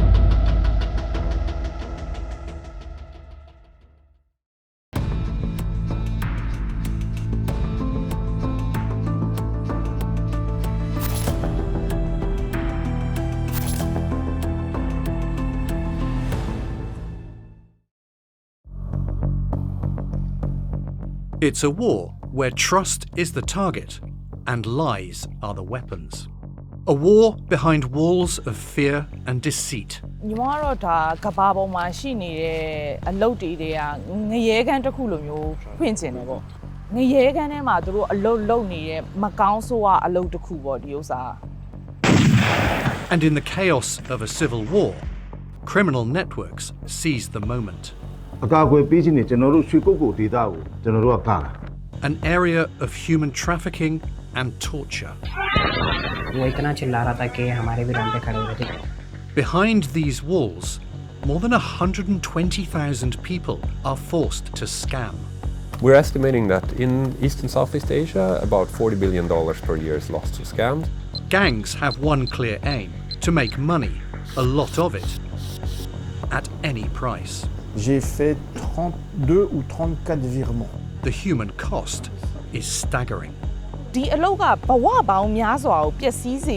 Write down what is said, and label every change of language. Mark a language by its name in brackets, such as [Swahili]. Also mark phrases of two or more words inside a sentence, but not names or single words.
[English] It's a war where trust is the target and lies are the weapons. A war behind walls of fear and deceit. [Burmese] ညီမတို့ဒါကဘာပေါ်မှာရှိနေတဲ့အလုပ်တွေကငရဲကန်းတစ်ခုလိုမျိုးဖွင့်ကျင်တယ်ပေါ့ငရဲကန်းထဲမှာသူတို့အလုပ်လုပ်နေတဲ့မကောင်းဆိုးအလုပ်တစ်ခုပေါ့ဒီဥစ္စာ [English] And in the chaos of a civil war, criminal networks seize the moment. [Burmese] အကာအကွယ်ပေးခြင်းနဲ့ကျွန်တော်တို့ရွှေကုတ်ကိုဒေသကိုကျွန်တော်တို့ကကားတာ [English] An area of human trafficking and torture. [Hindi] वो इतना चिल्ला रहा था कि हमारे भी रास्ते खड़े हुए थे. [English] Behind these walls, more than 120,000 people are forced to scam. We're estimating that in East and Southeast Asia, about $40 billion per year is lost to scams. Gangs have one clear aim: to make money, a lot of it, at any price. [French] J'ai fait 32 ou 34 virements. [English] The human cost is staggering. [Burmese] ဒီအလုပ်ကဘဝပေါင်းများစွာကိုပျက်စီးစေ